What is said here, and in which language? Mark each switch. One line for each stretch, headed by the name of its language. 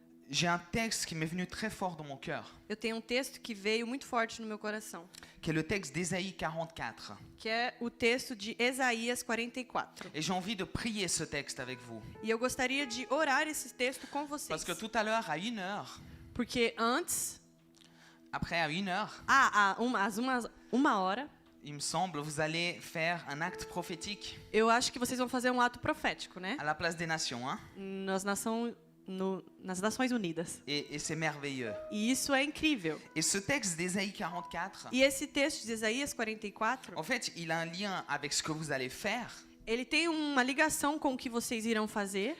French: j'ai un texte qui m'est venu très fort dans mon cœur,
Portuguese: eu tenho texto que veio muito forte no meu coração,
French: qui est le texte d'Ésaïe 44.
Portuguese: que é o texto de Isaías 44.
French: Et j'ai envie de prier ce texte avec vous.
Portuguese: E eu gostaria de orar esse texto com vocês.
French: Parce que tout à l'heure, à 1h,
Portuguese: Porque antes,
French: après à 1h,
Portuguese: às uma hora,
French: il me semble, vous allez faire un acte prophétique
Portuguese: eu acho que vocês vão fazer um ato profético, né?
French: à la place des nations. Hein?
Portuguese: Nas Nações Unidas.
French: Et c'est merveilleux.
Portuguese: E isso é incrível.
French: Et ce texte d'Ésaïe 44,
Portuguese: E esse texto de Isaías 44,
French: en fait, il a un lien avec ce que vous allez faire
Portuguese: ele tem uma ligação com o que vocês irão fazer